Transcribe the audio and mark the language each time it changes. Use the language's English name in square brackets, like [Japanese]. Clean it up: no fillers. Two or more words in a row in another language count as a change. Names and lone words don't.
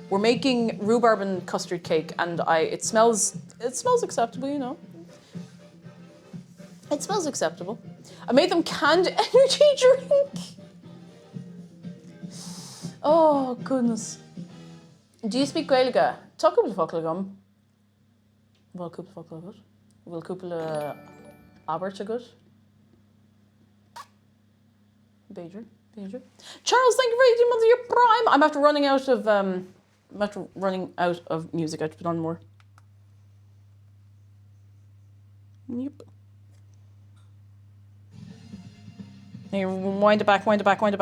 [English] We're making rhubarb and custard cake, and it smells acceptable, you know. It smells acceptable. I made them canned energy drink. Oh, goodness. Do you speak Gaeilge? [Irish] Tá cúpla focail agam. Bhfuil cúpla focail agad. Bhfuil cúpla Albert agad. [English] Badger. Charles, thank you for 18 months of your prime. I'm after running out of music. I have to put on more. Yep. Here, wind it back. Wind it back.